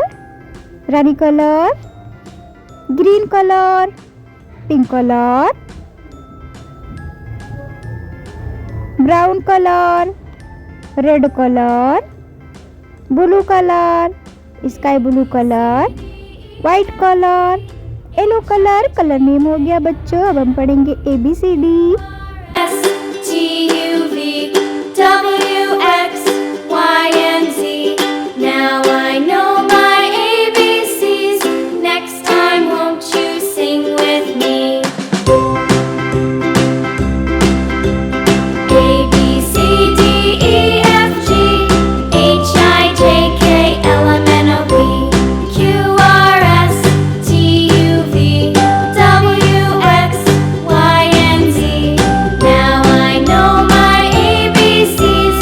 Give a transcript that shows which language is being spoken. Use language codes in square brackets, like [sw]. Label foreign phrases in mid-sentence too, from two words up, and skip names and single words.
[en] Rani color, green color, pink color, brown color, red color, blue color, sky blue color, white color, yellow color. color name [hi] हो गया बच्चों। अब हम पढ़ेंगे ABCD। [en] Now I know my ABCs. Next time, won't you sing with me? A B C D E F G H I J K L M N O P Q R S T U V W X Y and Z. Now I know my ABCs.